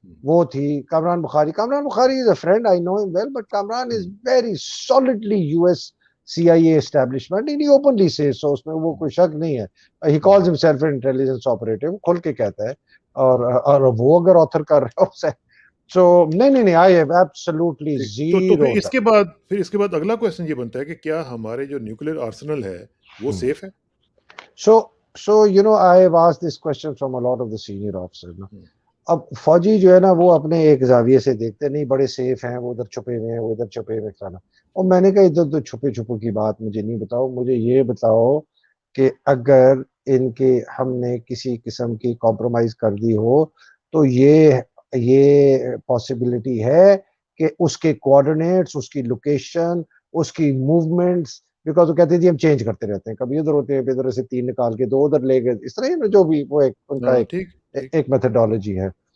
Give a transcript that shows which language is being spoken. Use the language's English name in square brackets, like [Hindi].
[English] وہ تھی Kamran Bukhari. Kamran Bukhari is a friend, I know him well, but Kamran is very solidly U S CIA establishment, and he openly says so, [Urdu] اس میں وہ کوئی شک نہیں ہے. [English] He calls himself an intelligence operative, [Urdu] کھل کے کہتا ہے, اور وہ اگر آتھر کر رہا ہے [English] so نہیں, I have absolutely [Urdu] تو [English] zero. [Urdu] پھر اس کے بعد اگلا کویسچن یہ بنتا ہے کہ کیا ہمارے جو نیوکلیر آرسنل ہے وہ سیف ہے؟ [English] So you know, I have asked this question from a lot of the senior officers. [Urdu] اب فوجی جو ہے نا وہ اپنے ایک زاویے سے دیکھتے نہیں, بڑے سیف ہیں, وہ ادھر چھپے ہوئے ہیں, وہ ادھر چھپے ہوئے کھانا. اور میں نے کہا ادھر تو چھپے چھپو کی بات مجھے نہیں بتاؤ, مجھے یہ بتاؤ کہ اگر ان کے ہم نے کسی قسم کی کمپرومائز کر دی ہو تو یہ پاسبلٹی ہے کہ اس کے کوآرڈینیٹس, اس کی لوکیشن, اس کی موومنٹس, بیکاز وہ کہتے ہیں جی ہم چینج کرتے رہتے ہیں, کبھی ادھر ہوتے ہیں, ادھر سے 3 نکال کے 2 ادھر لے گئے, اس طرح جو بھی وہ ان کا ایک میتھڈالوجی ہے.